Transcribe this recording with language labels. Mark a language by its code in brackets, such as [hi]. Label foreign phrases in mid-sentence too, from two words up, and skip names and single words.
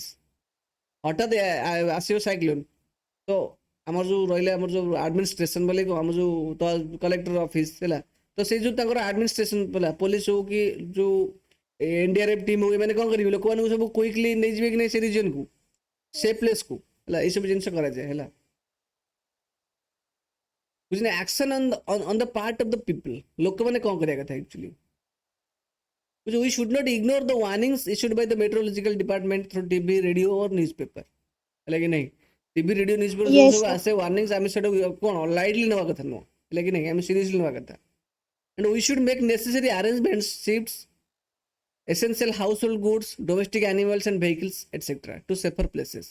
[or] ହଠାତ୍ ଆସିବ ସାଇକ୍ଲୋନ, ତ ଆମର ଯୋଉ ରହିଲା ଆମର ଯୋଉ ଆଡମିନିଷ୍ଟ୍ରେସନ ବୋଲେ ଆମର ଯୋଉ [en] collector office [or] ହେଲା, ତ ସେଇ ଯୋଉ ତାଙ୍କର ଆଡମିନିଷ୍ଟ୍ରେସନ ହେଲା, ପୋଲିସ ହଉ କି ଯୋଉ ଏନଡିଆରଏଫ ଟିମ୍ ହଉ, ଏମାନେ କ'ଣ କରିବେ? ଲୋକମାନଙ୍କୁ ସବୁ କୁଇକଲି ନେଇଯିବେ କି ନାହିଁ ସେ ରିଜିୟନକୁ, ସେ ପ୍ଲେସକୁ ହେଲା। ଏଇସବୁ ଜିନିଷ କରାଯାଏ ହେଲା। ବୁଝିଲେ? [en] Action on the part of the people. ଲୋକମାନେ କ'ଣ କରିବା କଥା ଆକ୍ଚୁଆଲି? We should not ignore the warnings issued by the meteorological department through TV, radio or newspaper. [or] ହେଲା କି ନାହିଁ? [en] TV, radio, newspaper [or] ଯୋଉ [en] Yes, [or] ସବୁ [en] sir. [or] ଆସେ ୱାର୍ଣ୍ଣିଂସ୍, ଆମେ ସେଟା କ'ଣ ଲାଇଟଲି ନେବା କଥା ନୁହଁ, ହେଲା କି ନାହିଁ? ଆମେ ସିରିୟସଲି ନେବା କଥା। [en] And we should make necessary arrangements, shifts, essential household goods, domestic animals and vehicles etcetera to safer places.